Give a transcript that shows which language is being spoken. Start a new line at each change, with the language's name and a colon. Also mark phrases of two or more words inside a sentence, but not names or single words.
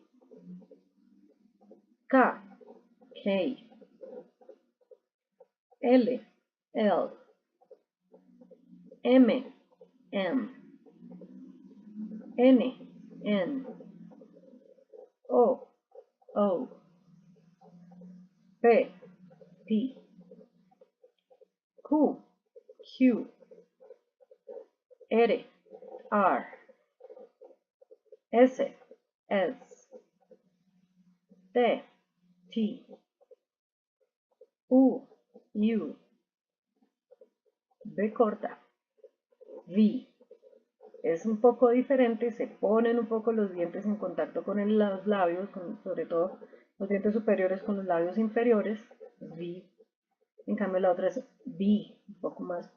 Spanish: K, K. L, L. M, M. N, N. O, O. P, P. Q, Q. R, R. S, S. T, T. U, U. B corta. V. Es un poco diferente, se ponen un poco los dientes en contacto con los labios, sobre todo los dientes superiores con los labios inferiores. V. En cambio la otra es V, un poco más.